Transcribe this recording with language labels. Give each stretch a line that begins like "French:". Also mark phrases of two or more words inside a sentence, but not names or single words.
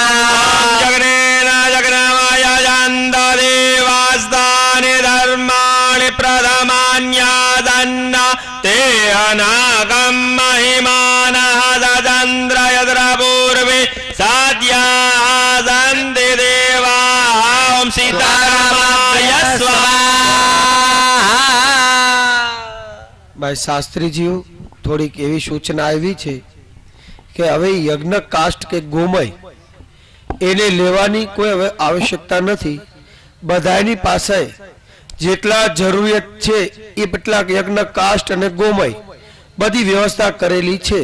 Sanskrit: जग्नेन जग्नमय देवास्तानि धर्माणि प्रथमान्यादन्न ते अनागं महिमानः ददन्द्र यत्र पूर्वे साध्याः सन्ति देवाः ॐ सीतारामाय स्वाहा
Gujarati: ભાઈ શાસ્ત્રીજીઓ થોડીક એવી સૂચના આવી છે કે હવે યજ્ઞ કાષ્ટ કે ગોમય એને લેવાની કોઈ હવે આવશ્યકતા નથી. બધાની પાસે જેટલા જરૂરિયાત છે એ કેટલાક યજ્ઞ કાષ્ટ અને ગોમય બધી વ્યવસ્થા કરેલી છે.